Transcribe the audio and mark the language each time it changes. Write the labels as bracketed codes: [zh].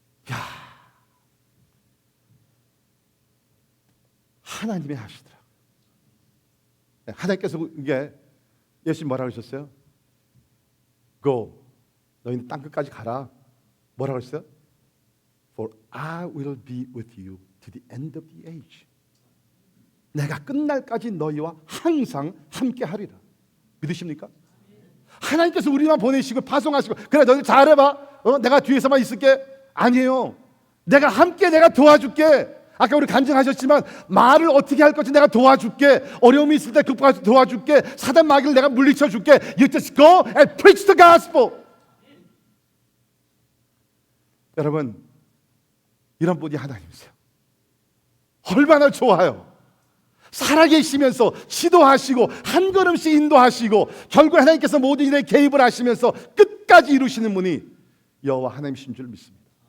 [ko] 야, 하나님이 하시더라고요. 하나님께서 이게 예수님 뭐라고 하셨어요? Go, 너희는 땅끝까지 가라. 뭐라고 했어요? [en] For I will be with you to the end of the age. [ko] 내가 끝날까지 너희와 항상 함께 하리라. 믿으십니까? 하나님께서 우리만 보내시고 파송하시고 그래 너희들 잘해봐, 내가 뒤에서만 있을게. 아니에요. 내가 함께 내가 도와줄게. 아까 우리 간증하셨지만 말을 어떻게 할 건지 내가 도와줄게. 어려움이 있을 때 극복할 때 도와줄게. 사단 마귀를 내가 물리쳐 줄게. [en] You just go and preach the gospel. [ko] 여러분, 이런 분이 하나님이세요. 얼마나 좋아요. 살아계시면서 지도하시고 한 걸음씩 인도하시고 결국 하나님께서 모든 일에 개입을 하시면서 끝까지 이루시는 분이 여호와 하나님이신 줄 믿습니다.